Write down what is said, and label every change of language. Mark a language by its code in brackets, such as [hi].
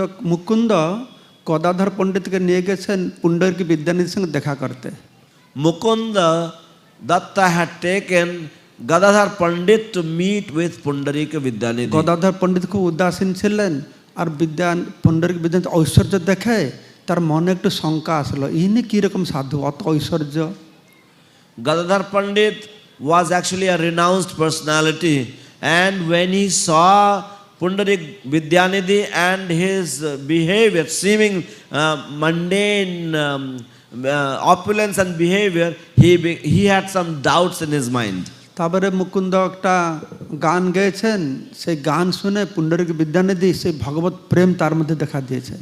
[bn] মুকুন্দ গদাধর পণ্ডিতকে নিয়ে গেছেন পুণ্ডরীক বিদ্যানিধির সঙ্গে দেখা করতে। [en] Mukunda Datta had taken Gadadhar Pandit to meet with Pundarika Vidyanidhi. [bn] Gadadhar পণ্ডিত খুব উদাসীন ছিলেন, আর পুণ্ডরীক বিদ্যানিধি ঐশ্বর্য দেখে তার মনে একটু শঙ্কা আসলো, ইনি কিরকম সাধু, অত ঐশ্বর্য। [en] Gadadhar Pandit was actually a renounced personality, and when he saw Pundarik Vidyanidhi and his behavior, seeming mundane opulence and behavior, he had some doubts in his mind. [bn] তারপরে মুকুন্দ একটা গান গেয়েছেন, সেই গান শুনে পুণ্ডরীক বিদ্যানিধি সেই ভগবত প্রেম তার মধ্যে দেখা দিয়েছে।